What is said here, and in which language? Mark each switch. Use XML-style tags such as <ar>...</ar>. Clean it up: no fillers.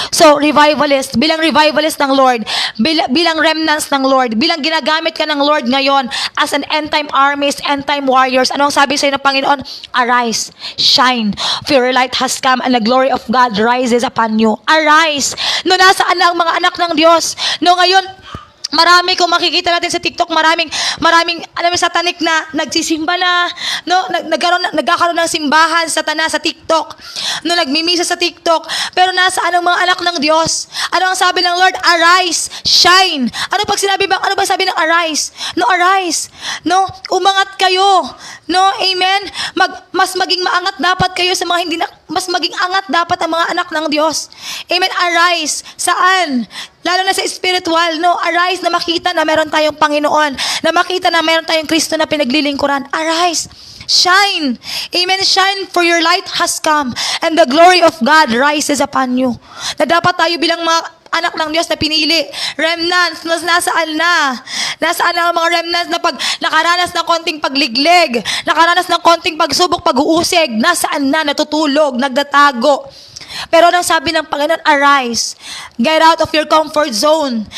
<tl>So, revivalist, bilang revivalist ng Lord, bilang remnants ng Lord, bilang ginagamit ka ng Lord ngayon</tl> <en>as an end-time armies, end-time warriors,</en> <tl>anong sabi sa'yo ng Panginoon?</tl> <en>Arise, shine, for your light has come, and the glory of God rises upon you. Arise.</en> <tl>No, nasaan na ang mga anak ng Diyos? No, ngayon, marami kung makikita natin sa TikTok, maraming alam mo satanic na nagsisimba na, no, nagkakaroon ng simbahan satana sa TikTok. No, nagmimisa sa TikTok. Pero nasaan ang mga anak ng Diyos? Ano ang sabi ng Lord? Arise, shine. Ano ba sabi ng arise? No, arise. No, umangat kayo. No, amen. Mas maging maangat dapat kayo sa mga hindi na, mas maging angat dapat ang mga anak ng Diyos. Amen. Arise. Saan? Lalo na sa spiritual, no? Arise na makita na meron tayong Panginoon, na makita na meron tayong Kristo na pinaglilingkuran. Arise. Shine. Amen.</tl> <en>Shine, for your light has come, and the glory of God rises upon you.</en> <tl>Na dapat tayo bilang mga anak ng Diyos na pinili, remnants, nasaan na? Nasaan na ang mga remnants na pag nakaranas ng konting pagliglig, nakaranas ng konting pagsubok, pag-uusig, nasaan na? Natutulog, nagdatago. Pero nang sabi ng Panginoon, arise.</tl> <en>Get out of your comfort zone.</en>